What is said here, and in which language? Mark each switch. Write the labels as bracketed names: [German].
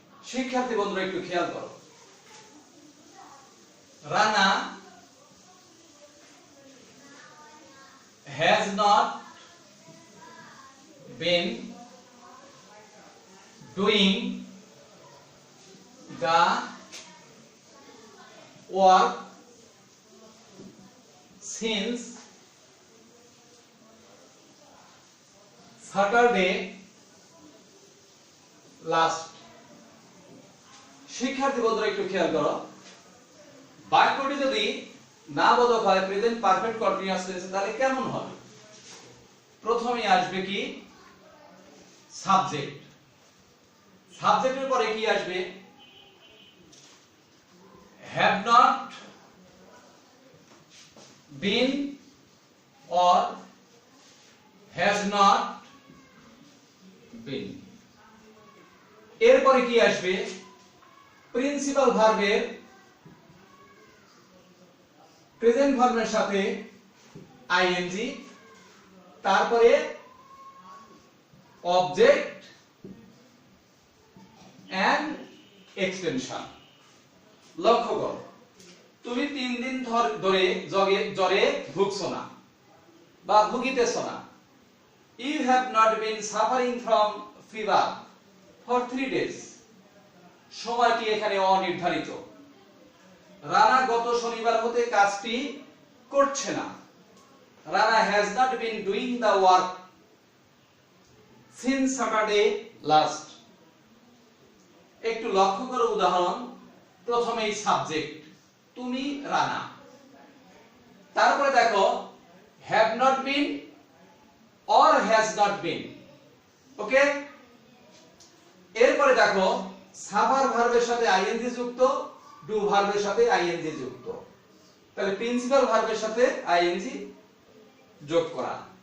[Bangla] শিক্ষার্থী বন্ধুরা একটু খেয়াল করো, [English] Rana has not been doing the work since Saturday last. [Bangla] শিক্ষার্থী বন্ধুরা একটু খেয়াল করো, বাক্যটি যদি না বোধক হয় প্রেজেন্ট পারফেক্ট কন্টিনিউয়াস টেন্সে তাহলে কেমন হবে? প্রথমে আসবে কি? সাবজেক্ট। সাবজেক্টের পরে কি আসবে? [English] have not been or has not been। [Bangla] এরপরে কি আসবে? প্রিন্সিপাল ভার্বের প্রেজেন্ট ভার্বের সাথে আইএনজি, তারপরে অবজেক্ট এন্ড এক্সটেনশন। লক্ষ্য করো, তুমি 3 দিন ধরে জ্বরে ভুগছো না বা ভুগিতেছো না। [English] You have not been suffering from fever for 3 days। [Bangla] সময়টি এখানে অনির্ধারিত। রানা গত শনিবার হতে কাজটি করছে না। [English] Rana has not been doing the work since Saturday last। [Bangla] একটু লক্ষ্য করো উদাহরণ, প্রথমেই সাবজেক্ট তুমি রানা, তারপরে দেখো [English] have not been or has not been। [Bangla] ওকে, এরপরে দেখো সাফার ভার্বের সাথে আইএনজি যুক্ত, ডু ভার্বের সাথে আইএনজি যুক্ত, তাহলে প্রিন্সিপাল ভার্বের সাথে আইএনজি যোগ করা।